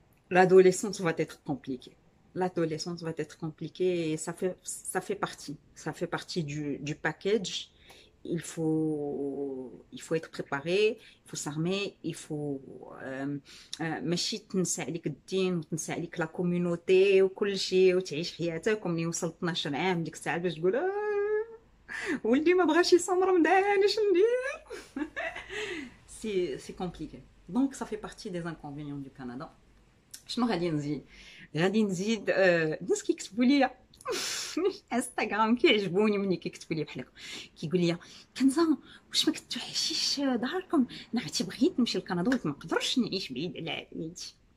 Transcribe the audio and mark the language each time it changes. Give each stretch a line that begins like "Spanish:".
French: L'adolescence va être compliquée. L'adolescence va être compliquée et ça fait partie du package. Il faut être préparé, il faut
Arabic: s'armer, il faut ماشي تنسى عليك الدين وتنسى عليك لا كوميونيتي وكل شيء وتعيش حياتك ومني وصلت 12 عام ديك الساعه باش تقول ولدي ما بغاش يصوم رمضان اش ندير.
French: C'est compliqué. Donc ça fait partie des inconvénients du Canada.
Arabic: شنو غادي نزيد الناس كيكتبوا لي انستغرام كيعجبوني ملي كيكتبوا لي بحال هكا كيقول لي كنزه واش ما كتوحشيش داركم نعتي بغيت نمشي لكندا ولكن ما نقدرش نعيش بعيد على عائلتي.